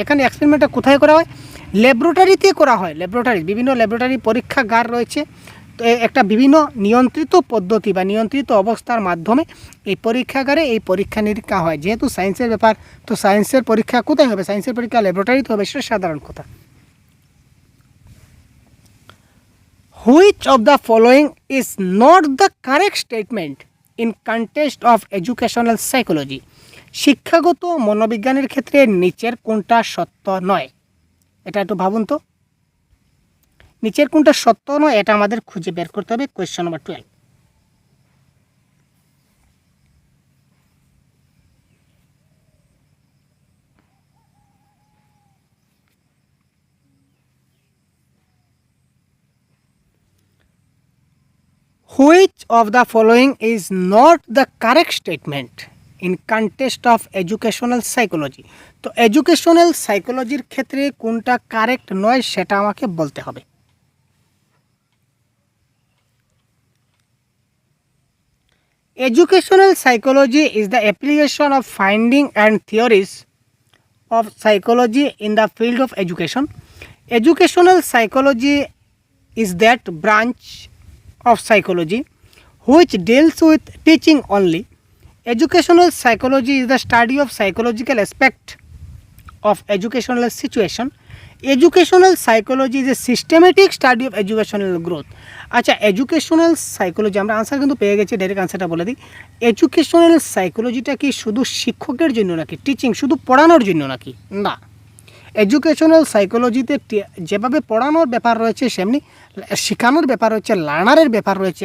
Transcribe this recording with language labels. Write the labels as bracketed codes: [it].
[bn] এখানে এক্সপেরিমেন্টটা কোথায় করা হয়? ল্যাবরেটরিতে করা হয়। ল্যাবরেটরি, বিভিন্ন ল্যাবরেটরি পরীক্ষাগার রয়েছে, তো একটা বিভিন্ন নিয়ন্ত্রিত পদ্ধতি বা নিয়ন্ত্রিত অবস্থার মাধ্যমে এই পরীক্ষাগারে এই পরীক্ষা নিরীক্ষা হয়। যেহেতু সায়েন্সের ব্যাপার, তো সায়েন্সের পরীক্ষা কোথায় হবে? সায়েন্সের পরীক্ষা ল্যাবরেটরিতে হবে, সেটা সাধারণ কথা। [en] Which of the following is not the correct statement in context of educational psychology? [bn] শিক্ষাগত মনোবিজ্ঞানের ক্ষেত্রে নিচের কোনটা সত্য নয়? এটা একটু ভাবুন তো, নিচের কোনটা সত্য নয় এটা আমাদের খুঁজে বের করতে হবে। Question number 12। [en] Which of the following is not the correct statement in context of educational psychology? [bn] তো এডুকেশনাল সাইকোলজির ক্ষেত্রে কোনটা কারেক্ট নয় সেটা আমাকে বলতে হবে। [en] Educational psychology is the application of finding and theories of psychology in the field of education. Educational psychology is that branch of psychology which deals with teaching only. Educational psychology is the study of psychological aspect of educational situation. Educational psychology is a systematic study of educational growth. [bn] আচ্ছা, educational psychology, আমরা answer কিন্তু পেয়ে গেছি, direct আনসারটা বলে দিই। Educational সাইকোলজিটা কি শুধু শিক্ষকের জন্য নাকি, টিচিং শুধু পড়ানোর জন্য নাকি? না, এডুকেশনাল সাইকোলজিতে যেভাবে পড়ানোর ব্যাপার রয়েছে সেমনি শেখানোর ব্যাপার রয়েছে, লার্নারের ব্যাপার রয়েছে।